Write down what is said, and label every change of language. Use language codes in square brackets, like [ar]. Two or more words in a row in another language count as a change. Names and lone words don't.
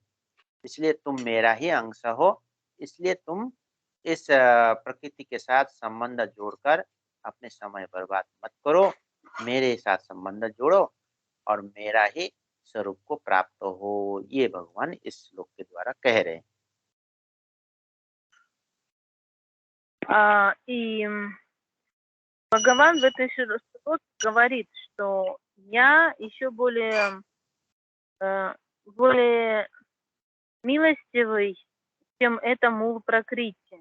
[hi] इसलिए तुम मेरा ही अंश हो। इसलिए तुम इस प्रकृति के साथ संबंध जोड़कर अपने समय बर्बाद मत करो, मेरे साथ संबंध जोड़ो और मेरा ही स्वरूप को प्राप्त हो। ये भगवान इस श्लोक के द्वारा कह रहे हैं। [ru] И Бхагаван в этой шлоке говорит, что я еще более милостивый, чем это [hi] मूल प्रकृति.